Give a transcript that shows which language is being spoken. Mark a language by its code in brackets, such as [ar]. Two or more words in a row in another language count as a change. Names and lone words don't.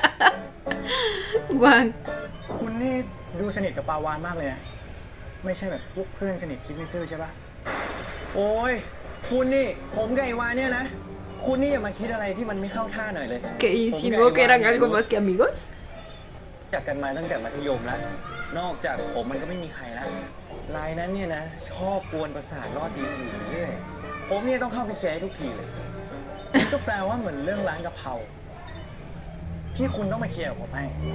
[es] Juan, [th] คุณนี่ดูสนิทกับปาวานมากเลยนะ ไม่ใช่แบบพวกเพื่อนสนิทคิดไม่ซื่อใช่ปะโอ้ย คุณนี่ผมกับไอ้วานเนี่ยนะ คุณนี่อย่ามาคิดอะไรที่มันไม่เข้าท่าหน่อยเลย [es] que insinuó que eran algo más que amigos. [th] จากกันมาตั้งแต่มัธยมแล้ว นอกจากผมมันก็ไม่มีใครแล้วรายนั้นเนี่ยนะ ชอบกวนประสาทรอดดีอยู่เรื่อยผมเนี่ยต้องเข้าไปแชร์ทุกทีเลย ก็แปลว่าเหมือนเรื่องร้านกะเพราที่คุณต้องมาเคลียร์กับผมให้